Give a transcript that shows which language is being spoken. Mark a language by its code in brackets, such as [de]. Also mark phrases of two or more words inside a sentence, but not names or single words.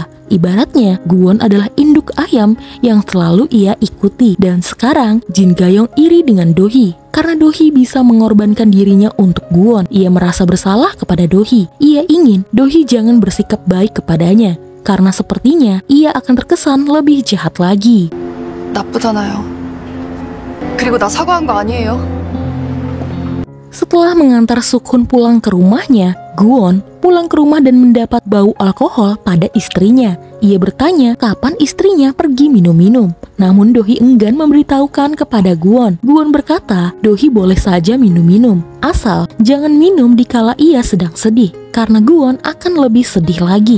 [id] Ibaratnya, Gwon adalah induk ayam yang selalu ia ikuti. Dan sekarang, Jin Gayong iri dengan Dohee. Karena Dohee bisa mengorbankan dirinya untuk Gwon, ia merasa bersalah kepada Dohee. Ia ingin Dohee jangan bersikap baik kepadanya, karena sepertinya ia akan terkesan lebih jahat lagi. [ko] 나쁘잖아요. 그리고 나 사과한 거 아니에요? [id] Setelah mengantar Sukhun pulang ke rumahnya, Gwon pulang ke rumah dan mendapat bau alkohol pada istrinya. Ia bertanya kapan istrinya pergi minum-minum. Namun Dohee enggan memberitahukan kepada Gwon. Gwon berkata, Dohee boleh saja minum-minum, asal jangan minum dikala ia sedang sedih, karena Gwon akan lebih sedih lagi.